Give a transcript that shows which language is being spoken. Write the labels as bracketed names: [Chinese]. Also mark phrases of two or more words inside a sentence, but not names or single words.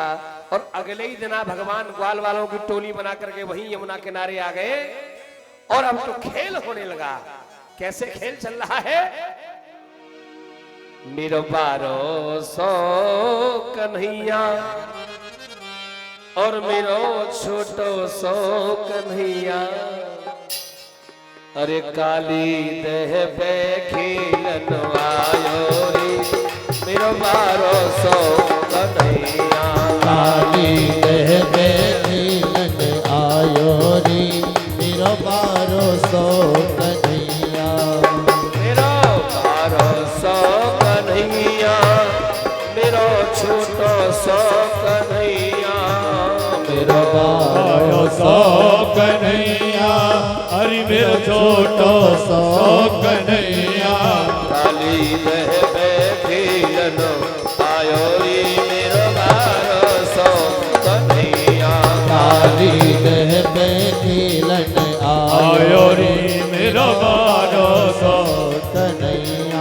[Hindi] और अगले ही दिन भगवान ग्वाल वालों की टोली बना करके वहीं यमुना किनारे आ गए, और अब तो खेल होने लगा। कैसे खेल चल रहा है, [Braj] मेरो बारो सो कन्हैया और मेरो छोटो सो कन्हैया, अरे काली देह पे खेलन आयो रे, मेरो बारो सो कन्हैया। काली देह में मिलन आयो रे मेरो बारो सो कन्हैया मेरो बारो सो कन्हैया मेरो छोटो सो कन्हैया मेरो बारो सो कन्हैया अरे मेरो छोटो सो कन्हैया काली देह में खेलन आयो रे मेरो बारो सो कन्हैया काली देह में मिलन आयो रे मेरो बारो सो कन्हैया